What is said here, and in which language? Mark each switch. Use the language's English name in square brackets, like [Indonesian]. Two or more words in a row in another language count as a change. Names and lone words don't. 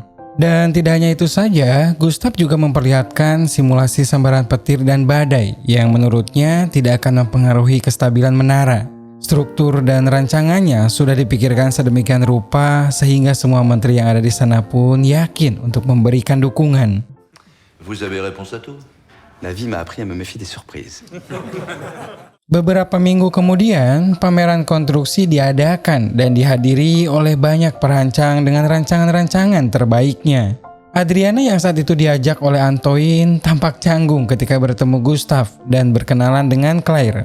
[Indonesian] Dan tidak hanya itu saja, Gustav juga memperlihatkan simulasi sambaran petir dan badai yang menurutnya tidak akan mempengaruhi kestabilan menara. Struktur dan rancangannya sudah dipikirkan sedemikian rupa sehingga semua menteri yang ada di sana pun yakin untuk memberikan dukungan. [French] Vous avez réponse à tout? La vie m'a appris à me méfier des surprises. [Indonesian] Beberapa minggu kemudian, pameran konstruksi diadakan dan dihadiri oleh banyak perancang dengan rancangan-rancangan terbaiknya. Adriana yang saat itu diajak oleh Antoine tampak canggung ketika bertemu Gustav dan berkenalan dengan Claire.